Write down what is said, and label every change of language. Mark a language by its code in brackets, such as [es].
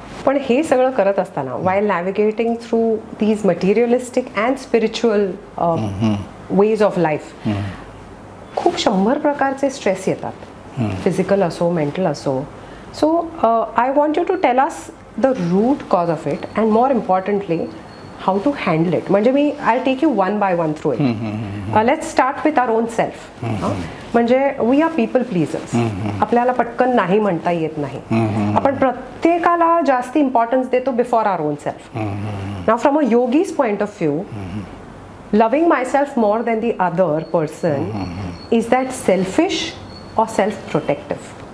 [mr] पण हे सगळं करत असताना [en] while navigating through these materialistic and spiritual ways of life, [mr] खूप 100 प्रकारचे स्ट्रेस येतात, फिजिकल असो, मेंटल असो. [en] So I want you to tell us the root cause of it and more importantly how to handle it. [mr] म्हणजे मी [en] I take you one by one through it. Let's start with our own self. [mr] म्हणजे [en] We are people pleasers. [mr] आपल्याला पटकन नाही म्हणता येत नाही. आपण प्रत्येकाला जास्त इम्पॉर्टन्स देतो [en] Before our own self. Now from a yogi's point of view, loving myself more than the other person, is that selfish or self-protective?